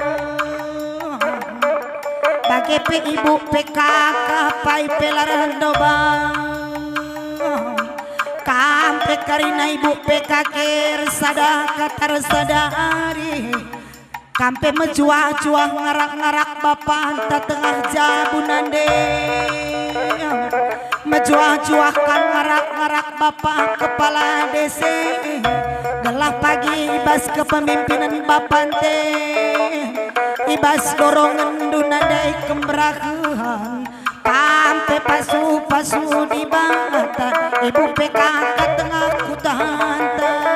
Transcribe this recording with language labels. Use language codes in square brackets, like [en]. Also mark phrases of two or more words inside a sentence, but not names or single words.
[btx] bagi pe ibu PKK pai pelaran dobang kampe karina ibu PKK resada kata resada ari kampe mejuah-juah ngarak-ngarak bapak ta tengah jabunande mejuah-juah kan ngarak-ngarak bapak [id] kepala desa [btx] gelah pagi ibas kepemimpinan bapak teh ibas dorongan dunandai kemberahan kampe pasu di bata ibu PKK tengah kutanta